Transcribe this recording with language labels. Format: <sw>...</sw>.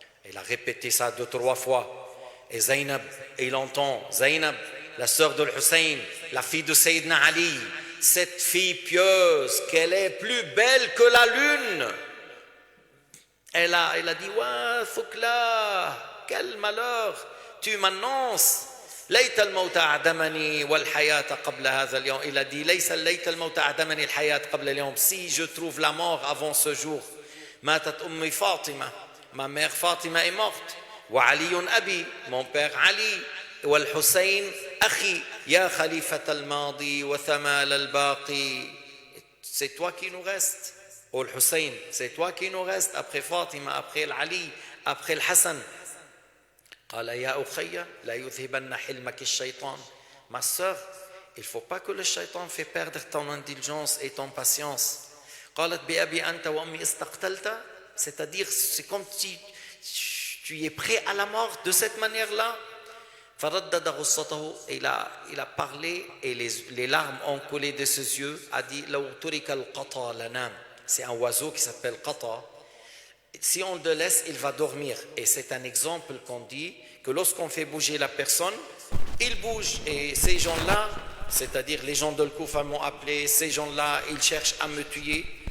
<fr>Il a répété ça 2 ou 3 fois. Et Zainab, il entend Zainab, la sœur de Hussein, la fille de Sayyidina Ali, cette fille pieuse, qu'elle est plus belle que la lune. Elle a dit,</fr> <ar>wa thukla,</ar> <fr>quel malheur, tu m'annonces.</fr> <ar>ليت الموت أعدمني والحياة قبل هذا اليوم.</ar> <fr>Il a dit</fr> <ar>ليت الموت أعدمني الحياة قبل اليوم.</ar> <fr>Si je trouve la mort avant ce jour.</fr> <ar>ماتت أمي فاطمة,</ar> <fr>ma mère Fatima est morte.</fr> <ar>وعلي أبي,</ar> <fr>mon père Ali.</fr> <ar>والحسين أخي يا خليفة الماضي وثمال الباقي.</ar> <fr>C'est toi qui nous reste. Au Hussein, c'est toi qui nous reste après Fatima, après Ali, après le Hassan.</fr> <ar>قال يا أخي لا يذهبن حلمك الشيطان.</ar> <fr>Ma sœur, il ne faut pas que le shaitan fait perdre ton indulgence et ton patience.</fr> <ar>قالت بأبي أنت وأمي استقتلت,</ar> <fr>c'est-à-dire c'est comme si tu es prêt à la mort de cette manière-là.</fr> <ar>فردد غصته,</ar> <fr>il a parlé et les larmes ont coulé de ses yeux. A dit</fr> <ar>لو ترك القطا لنام.</ar> <fr>C'est un oiseau qui s'appelle qata. Si on le laisse, il va dormir. Et c'est un exemple qu'on dit que lorsqu'on fait bouger la personne, il bouge. Et ces gens-là, c'est-à-dire les gens de Al-Koufa m'ont appelé, ces gens-là, ils cherchent à me tuer.</fr>